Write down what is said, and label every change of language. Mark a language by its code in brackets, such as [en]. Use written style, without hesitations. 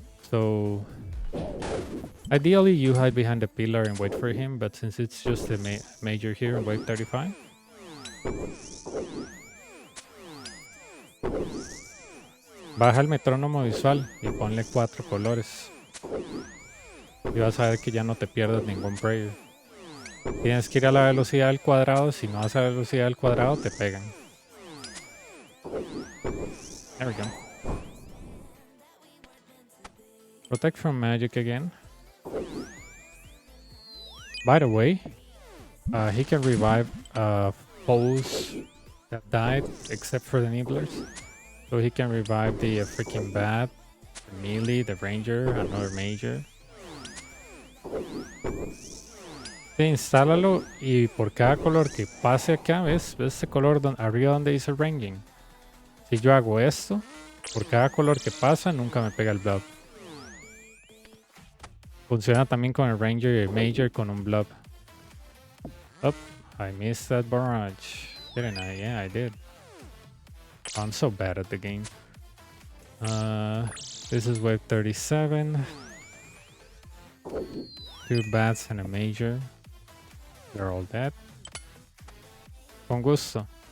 [en] So ideally you hide behind the pillar and wait for him, but since it's just the major here in wave 35, [es] baja el metrónomo visual y ponle 4 colores. Y vas a ver que ya no te pierdes ningún prayer. Tienes que ir a la velocidad del cuadrado. Si no vas a la velocidad del cuadrado, te pegan. [en] There we go. Protect from magic again. By the way, he can revive foes that died, except for the nibblers. So he can revive the freaking bat, the melee, the ranger, another major. [es] Sí, instálalo y por cada color que pase acá, ¿ves? ¿Ves ese color arriba donde dice ranging? Si yo hago esto, por cada color que pasa, nunca me pega el blob. Funciona también con el Ranger y el Major con un Blob. [en] Oh, I missed that barrage. Didn't I? Yeah, I did. I'm so bad at the game. This is wave 37. 2 bats and a Major. They're all dead. [es] Con gusto.